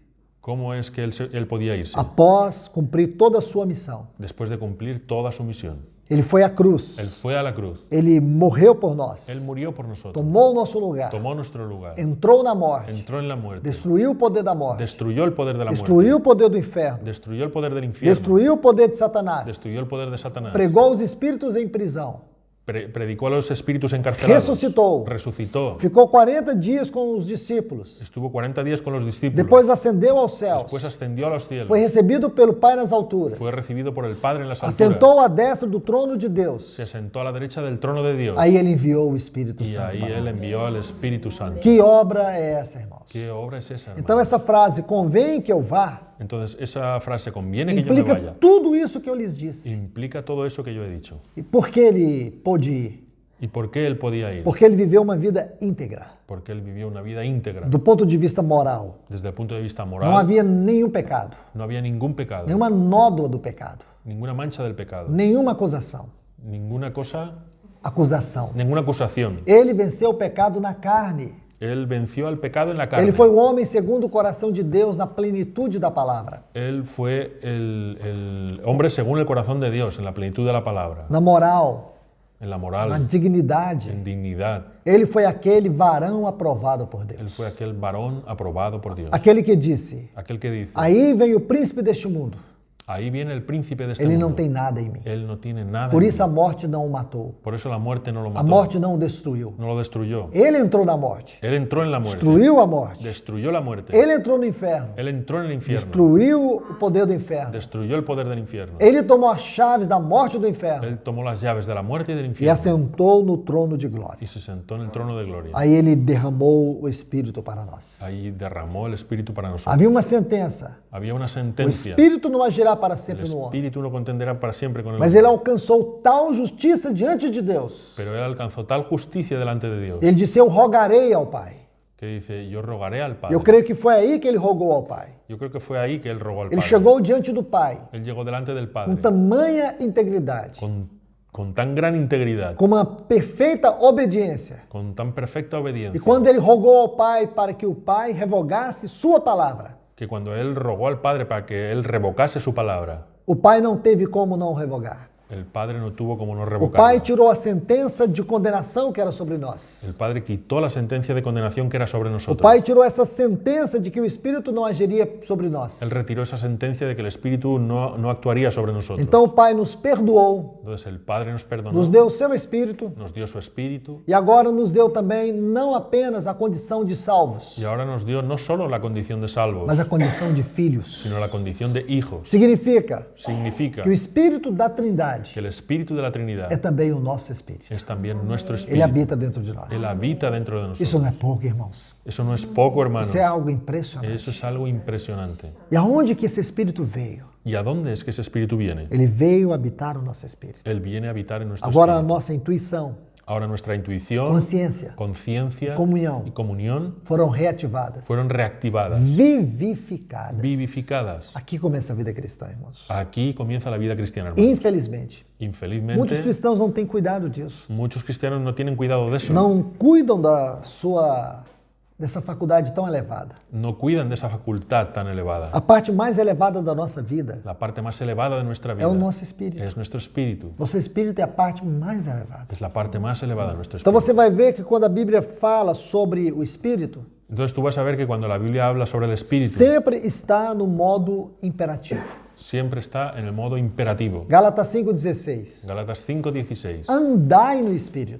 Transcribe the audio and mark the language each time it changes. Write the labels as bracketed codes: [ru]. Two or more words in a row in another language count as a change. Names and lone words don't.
[es] ¿Cómo es que él podía irse? [pt] Após cumprir toda a sua missão. [es] Después de cumplir toda su misión. [pt] Ele foi à cruz. [es] Él fue a la cruz. [pt] Ele morreu por nós. [es] Él murió por nosotros. [pt] Tomou o nosso lugar. [es] Tomó nuestro lugar. [pt] Entrou na morte. [es] Entró en la muerte. [pt] Destruiu o poder da morte. [es] Destruyó el poder de la [pt] Destruiu [es] muerte. [pt] o poder do inferno. [es] Destruyó el poder del infierno. [pt] Destruiu o poder de Satanás. [es] Destruyó el poder de Satanás. [pt] Pregou os espíritos em prisão. [es] Predicó a los espíritus encarcelados. [pt] Resucitou. [es] Resucitó. [pt] Ficou 40 dias com os discípulos. [es] Estuvo 40 días con los discípulos. [pt] Depois ascendeu aos céus. [es] Después ascendió a los cielos. [pt] Foi recebido pelo Pai nas alturas. [es] Fue recibido por el Padre en las alturas. [pt] Assentou à destra do trono de Deus. [es] Se sentó a la derecha del trono de Dios. [pt] Aí ele enviou o Espírito [es] Y [pt] Santo [es] ahí [pt] para [es] él [pt] nós. [es] envió al Espíritu Santo. [pt] Que obra é essa, irmãos? [es] ¿Qué obra es esa, hermano? [pt] Então essa frase, convém que eu vá, [es] Entonces, esa frase, conviene que yo me implica vaya, [pt] tudo isso que eu lhes disse. [es] implica todo eso que yo he dicho. [pt] E por que ele pôde ir? [es] ¿Y por qué él podía ir? [pt] Porque ele viveu uma vida íntegra. [es] Porque él vivió una vida íntegra. [pt] Do ponto de vista moral, [es] Desde el punto de vista [pt] não [es] moral, [pt] havia nenhum pecado, [es] no había ningún pecado, [pt] nenhuma nódoa do pecado, [es] ninguna mancha del pecado, [pt] nenhuma acusação. [es] ninguna cosa, [pt] Acusação. [es] ninguna acusación. [pt] Ele venceu o pecado na carne. [es] Él venció al pecado en la carne. [pt] Ele foi o homem segundo o coração de Deus na plenitude da palavra. [es] Él fue el hombre según el corazón de Dios, en la plenitud de la palabra, [pt] Na moral, [es] en la [pt] na moral, dignidade. [es] en dignidad. [pt] Ele foi aquele varão aprovado por [es] Él [pt] Deus. [es] fue aquel varón aprobado por Dios. [pt] Aquele que disse: [es] Aquel que dice, [pt] aí vem o príncipe deste mundo. [es] ahí viene el príncipe de este [pt] Ele não [es] mundo. [pt] tem nada em mim. [es] Él no tiene nada [pt] Por [es] en [pt] isso a [es] mí. [pt] morte não o matou. [es] Por eso la muerte no lo [pt] A [es] mató. [pt] morte não o destruiu. [es] No lo destruyó. [pt] Ele entrou na morte. [es] Él entró en la muerte. [pt] Destruiu a morte. [es] Destruyó la muerte. [pt] Ele entrou no inferno. [es] Él entró en el infierno. [pt] Destruiu o poder do inferno. [es] Destruyó el poder del infierno. [pt] Ele tomou as chaves da morte e do inferno [es] Él tomó las llaves de la muerte y del [pt] e [es] infierno [pt] assentou no trono de glória. [es] y se sentó en el trono de gloria. [pt] Aí ele derramou o Espírito para nós. [es] Ahí derramó el Espíritu para nosotros. [pt] Havia uma sentença. [es] Había una [pt] O [es] sentencia. [pt] Espírito não agirá para [es] El [pt] sempre no homem. [es] Espíritu no contenderá para siempre con el [pt] Mas [es] hombre. [pt] ele alcançou tal justiça diante de Deus. [es] Pero él alcanzó tal justicia delante de Dios [pt] Ele disse: eu rogarei ao Pai. [es] que dice, yo rogaré al Padre. [pt] Eu creio que foi aí que ele rogou ao Pai. [es] Yo creo que fue ahí que él rogó al [pt] Ele [es] Padre. [pt] chegou diante do Pai [es] Él llegó delante del [pt] com [es] Padre [pt] tamanha integridade, [es] con tan gran integridad, [pt] com uma perfeita obediência. [es] con tan perfecta [pt] E [es] obediencia, [pt] quando ele rogou ao Pai para que o Pai revogasse sua palavra, [es] que cuando él rogó al Padre para que él revocase su palabra, [pt] o Pai não teve como não revogar. [es] el Padre no tuvo como no [pt] O Pai [es] revocarla. [pt] tirou a sentença de condenação que era sobre nós. [es] El Padre quitó la sentencia de condenación que era sobre [pt] O [es] nosotros. [pt] Pai tirou essa sentença de que o Espírito não agiria sobre nós. [es] Él retiró esa sentencia de que el Espíritu no actuaría sobre nosotros. [pt] Então o Pai nos perdoou, [es] Entonces el Padre nos perdonó, [pt] nos deu o seu Espírito [es] nos dio su Espíritu [pt] e agora nos deu também não apenas a condição de salvos, [es] y ahora nos dio no solo la condición de salvos, [pt] mas a condição de filhos. [es] sino la condición de hijos. [pt] Significa [es] Significa [pt] que o Espírito da Trindade [es] que el Espíritu de la Trinidad [pt] é também o nosso Espírito. [es] es también nuestro [pt] Ele [es] Espíritu. [pt] habita dentro de nós. [es] Él habita dentro de nosotros. [pt] Isso não é pouco, irmãos. [es] Eso no es poco, hermano. [pt] Isso é algo impressionante. [es] Eso es algo impresionante. [pt] E aonde que esse Espírito veio? [es] ¿Y a dónde es que ese Espíritu viene? [pt] Ele veio habitar o nosso Espírito. [es] Él viene a habitar en nuestro [pt] Agora a [es] espíritu. [pt] nossa intuição, [es] Ahora nuestra intuición, [pt] consciência [es] conciencia Comunión. y comunión [pt] foram reativadas, [es] fueron reactivadas, [pt] vivificadas. [es] vivificadas. [pt] Aqui começa a vida cristã, irmãos. [es] Aquí comienza la vida cristiana, hermano. [pt] Infelizmente, [es] Infelizmente, [pt] muitos cristãos não têm cuidado disso. [es] muchos cristianos no tienen cuidado de eso. [pt] Não cuidam dessa faculdade tão elevada. [es] No cuidan de esa facultad tan elevada. [pt] A parte mais elevada da nossa vida [es] La parte más elevada de nuestra [pt] é [es] vida [pt] o nosso espírito. [es] es nuestro espíritu. [pt] Nosso espírito é a parte mais elevada. [es] Es la parte más elevada de nuestro [pt] Então [es] espíritu. [pt] você vai ver que quando a Bíblia fala sobre o espírito, [es] Entonces tú vas a ver que cuando la Biblia habla sobre el espíritu, [pt] sempre está no modo imperativo. [es] siempre está en el modo imperativo. [pt] Gálatas 5,16. [es] Gálatas 5:16. [pt] Andai no espírito.